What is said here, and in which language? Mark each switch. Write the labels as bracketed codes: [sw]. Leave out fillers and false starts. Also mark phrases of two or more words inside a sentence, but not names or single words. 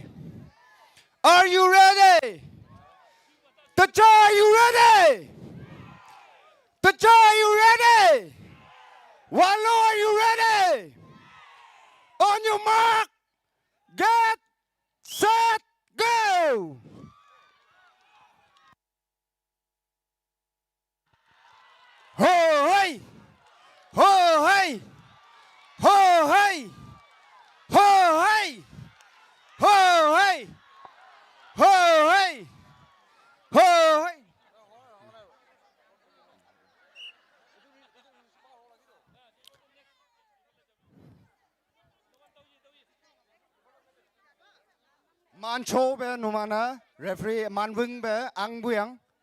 [en] Are you ready? Tacha, are you ready? Tacha, are you ready? Wallo, are you ready? On your mark, get, set, go! Ho, hey! Ho, hey! Ho, hey! Ho, hey! Ho, hey! Ho, hey! Ho, hey! Man cho be numana referee man wing be ang buyang